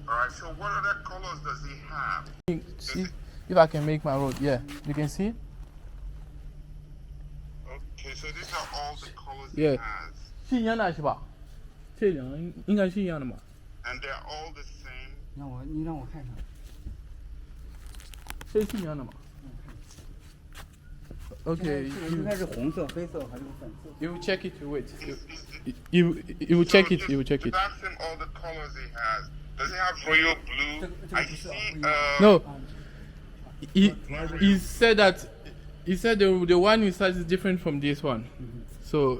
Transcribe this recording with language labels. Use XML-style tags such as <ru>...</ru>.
<en>So what other colors does he have? See if I can make my road. Yeah, you can see. Okay, so these are all the colors Yeah. he has.</en> <zh>是一样的是吧？这两个应该是一样的嘛。</zh> <en>And they're all the same.</en> <zh>你让我看一下。这是一样的嘛？</zh> <en>Okay.</en> <zh>应该是红色、黑色还是粉色</zh> <en>You will check it. Wait. You will check it. You will check it. Ask him all the colors he has. Does he have royal blue? I see. No. He said that. He said the one inside is different from this one. So.</en>